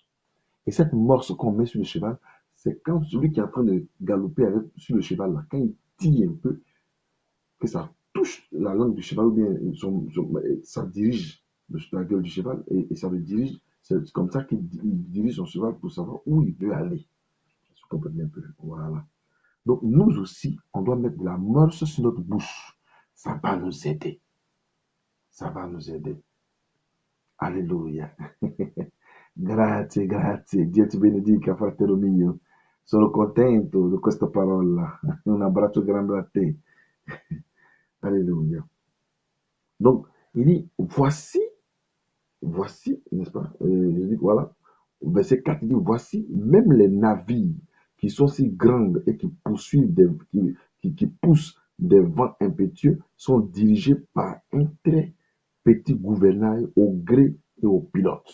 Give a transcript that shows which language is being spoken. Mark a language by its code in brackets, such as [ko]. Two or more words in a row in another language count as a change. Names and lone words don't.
[fr] Et cette morse qu'on met sur le cheval, c'est quand celui qui est en train de galoper sur le cheval là, quand il tire un peu, que ça touche la langue du cheval ou bien ça dirige la gueule du cheval et ça le dirige. C'est comme ça qu'il dirige son cheval pour savoir où il veut aller. Je comprends un peu. Voilà. Donc nous aussi, on doit mettre de la morse sur notre bouche. Ça va nous aider. Ça va nous aider. Alléluia. [it] Grazie, grazie. Dio ti benedica, fratello mio. Sono contento di questa parola. Un abbraccio grande a te. [fr] Alléluia. Donc, il dit, voici, n'est-ce pas? Je dis, voilà. Verset 4, il dit, voici, même les navires qui sont si grands et qui poursuivent qui poussent des vents impétueux sont dirigés par un très petit gouvernail au gré et au pilote.